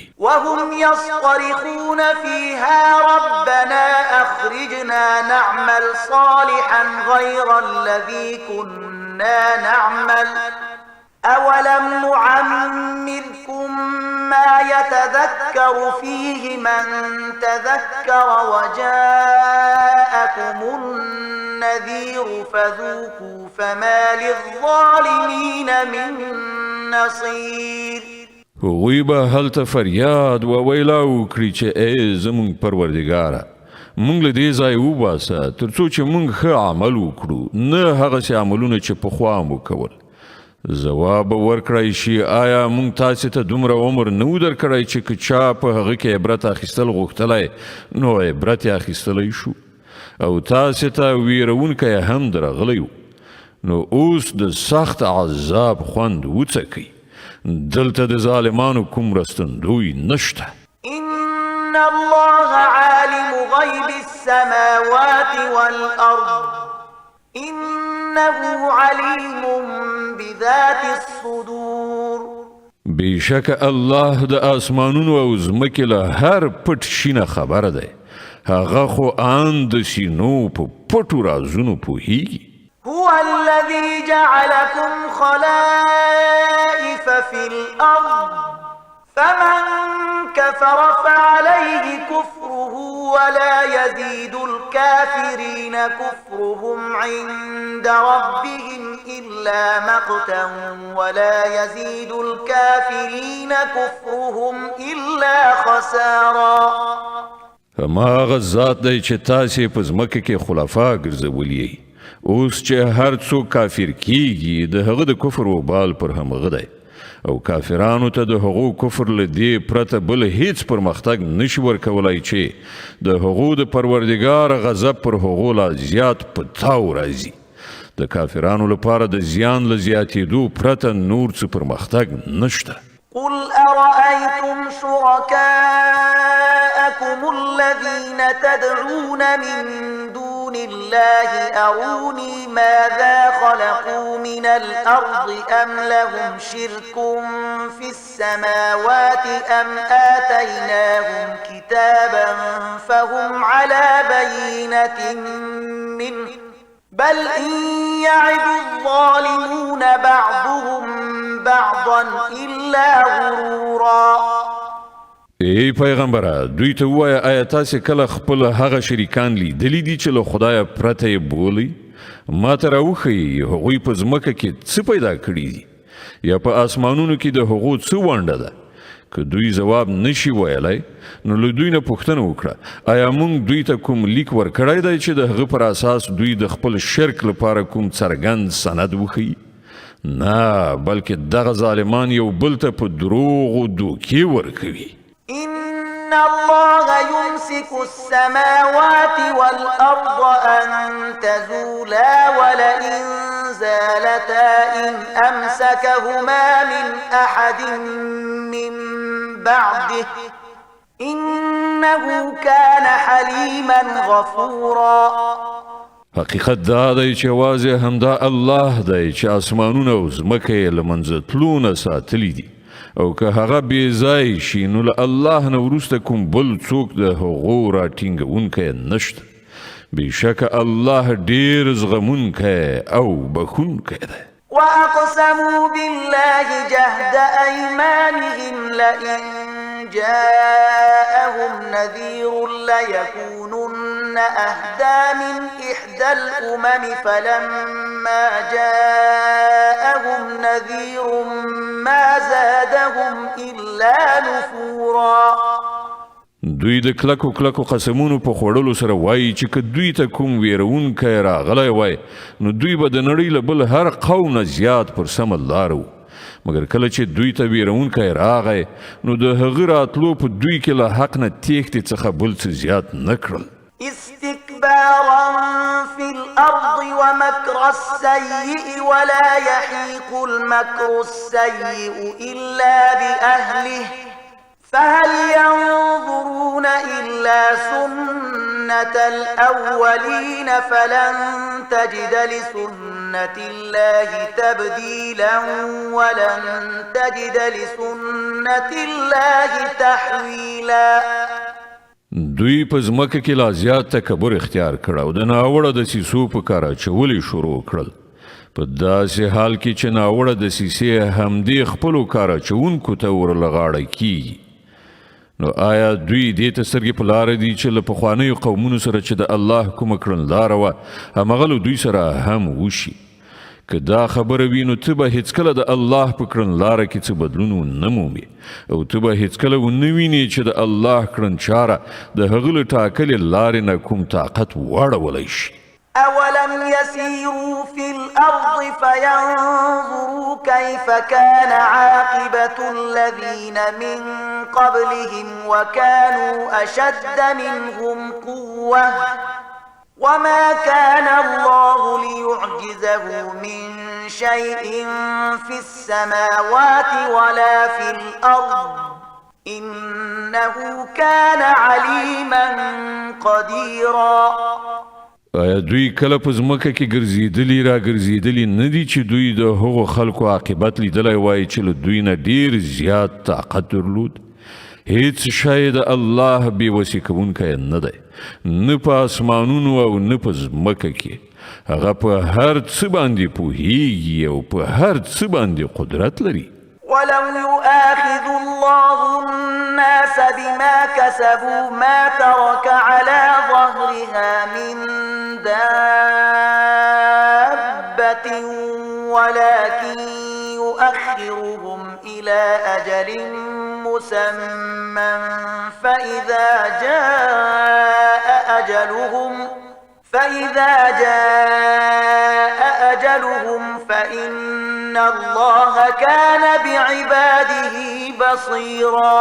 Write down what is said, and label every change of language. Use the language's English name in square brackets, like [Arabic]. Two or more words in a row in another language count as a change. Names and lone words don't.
[Arabic] وهم يصطرخون فيها ربنا أخرجنا نعمل صالحا غير الذي كنا نعمل أولم نعمركم ما يتذكر فيه من تذكر وجاءكم النذير فذوقوا فما للظالمين من نصير. [Pashto] هغوی به هلته فریاد و ویلا وکړي چې ای زمونږ پروردګاره مونږ له دې ځای وباسه تر څو چې مونږ ښه عمل وکړو، نه هغسې عملونه چې پخوا مو کول. ځواب ورکړی شي آیا مونږ تاسې ته دومره عمر نه و درکړی چې که چا په هغه کې عبرت اخیستل غوښتلی نو عبرت یې اخیستلی شو او تاسې ته ویرونکی هم درغلی و. نو اوس د سخت عذاب خوند وڅکئ. دلته د ظالمانو کوم رستندوی نشته. [Arabic] إن الله عالم غيب السماوات والأرض إنه عليم بذات الصدور. [Pashto] بیشک الله د آسمانونو او ځمکې له هر پټ شي نه خبره دی. هغه خو ان د سینو په پټو رازونو پوهیږي. [Arabic] هو الذي جعلكم خلائف في الأرض فمن كفر فعليه كفره ولا يزيد الكافرين كفرهم عند ربهم إلا مقتا ولا يزيد الكافرين كفرهم إلا خسارا. [Pashto] هماغه ذات دی چې تاسې په ځمکه کې خلفا ګرځولي. اوس چې هر څوک کافر کیږي د هغه د کفر وبال پر همغه دی او کافرانو ته د هغو کفر له دې پرته بل هیڅ پرمختګ نشي ورکولای چې د هغو د پروردګار غضب پر هغو لا زیات په تاو راځي. د کافرانو لپاره د زیان له زیاتېدو پرته نور څه پرمختګ نشته. [Arabic] قل أرأيتم شركاءكم الذين تدعون من دون الله أروني ماذا خلقوا من الأرض أم لهم شرك في السماوات أم آتيناهم كتابا فهم على بينة منه بل إن يعد الظالمون بعضهم بعضا إلا غرورا. [Pashto] ای پیغمبره دوی ته ووایه آیا تاسې کله خپل هغه شریکان لیدلی دي چې له خدایه پرته یې بولئ؟ ما ته راوښیي هغوی په ځمکه کې څه پیدا کړي دي یا په آسمانونو کې د هغو څه ونډه ده؟ که دوی ځواب نشي ویلی نو له دوی نه پوښتنه وکړه آیا موږ دوی ته کوم لیک ورکړی دی چې د هغه پر اساس دوی د خپل شرک لپاره کوم څرګند سند وښیي؟ نه بلکې دغه ظالمان یو بل ته په دروغو دوکې ورکوي. [Arabic] إن الله يمسك السماوات والأرض أن تزولا ولئن زالتا إن أمسكهما من أحد من بعده إنه كان حليما غفورا. [Pashto] حقیقت دا دی چې یوازې همدا الله دی چې آسمانونه او ځمکه یې له منځه تلو نه ساتلي دي او که هغه بې ځای شي نو له الله نه وروسته کوم بل څوک د هغو راټینګونکی نشته. بېشکه الله ډېر زغمونکی او بخښونکی دی. [Arabic] وأقسموا بالله جهد أيمانهم لئن جاءهم جاءهم نذير ليكونن أهدى من إحدى الأمم فلما جاءهم نذير ما زادهم إلا نفورا. [Pashto] دوی د کلکو قسمونو په خوړلو سره وایي چې که دوی ته کوم ویرونکی راغلی وای نو دوی به د نړۍ له بل هر قوم نه زیات پر سمه لاره وو، مګر کله چې دوی ته ویرونکی راغی نو د هغه راتلو په دوی کې له حق نه تېښتې څخه بل څه زیات نه کړل. [Arabic] استكبارا في الأرض ومكر السيء ولا يحيق المكر السيء إلا بأهله فهل ينظرون إلا سنة الأولين فلن تجد لسنة الله تبديلا ولن تجد لسنة الله تحويلا. [Pashto] دوی په ځمکه کې لا زیات تکبر اختیار کړ او د ناوړه دسیسو په کار اچول شروع کړل. په داسې حال کې چې ناوړه دسیسې همدې خپلو کار اچوونکو ته ورلغاړه کیږي. نو آیا دوی دې ته سترګې په لاره دي چې له پخوانیو قومونو سره چې د الله کومه کړنلاره وه همغه له دوی سره هم وشي؟ که دا خبره وي نو ته به هیڅکله د الله په کړنلاره کې څه بدلون ونه مومې او ته به هیڅکله ونه وینې چې د الله کړنچاره د هغه له ټاکلې لارې نه کوم طاقت واړولی شي. [Arabic] أولم يسيروا في الأرض فينظروا كيف كان عاقبة الذين من قبلهم وكانوا أشد منهم قوة وما كان الله ليعجزه من شيء في السماوات ولا في الأرض إنه كان عليما قديرا. [Pashto] آیا دوی کله په ځمکه کې ګرځېدلي نه دي چې دوی د هغو خلکو عاقبت لیدلی وای چې له دوی نه ډیر زیات طاقت درلود؟ هیڅ شی د الله بې وسې کوونکی نه دی، نه په اسمانونو او نه په ځمکه کې. هغه په هر څه باندې پوهیږي او په هر څه باندې قدرت لري. [Arabic] ولو يؤاخذ الله الناس بما كسبوا ما ترك على ظهرها من دابة ولكن يؤخرهم إلى أجل مسمى فإذا جاء أجلهم فإن الله كان بعباده بصيرا.